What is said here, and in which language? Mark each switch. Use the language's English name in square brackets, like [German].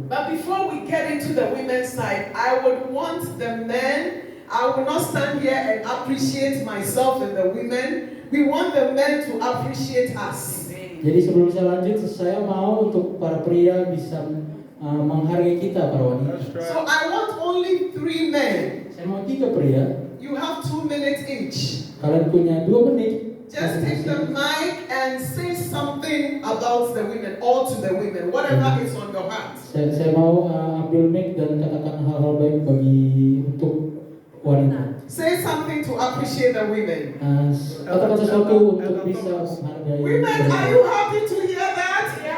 [English] But before we get into the women's side, I would want the men, I will not stand here and appreciate myself and the women. We want the men to appreciate us. [Indonesian] Jadi sebelum saya lanjut, saya mau untuk para pria bisa menghargai kita para wanita. [English] So I want only 3 men. [Indonesian] Saya mau 3 pria. [English] You have 2 minutes each. [Indonesian] Kalian punya 2 menit. [English] Just take the mic and say something about the women, or to the women, whatever is on your heart. [Indonesian] Saya mau ambil mic dan katakan hal-hal baik untuk wanita. [English] Say something to appreciate the women. [Indonesian] Katakan sesuatu untuk bisa menghargai. [English] Women, are you happy to hear that?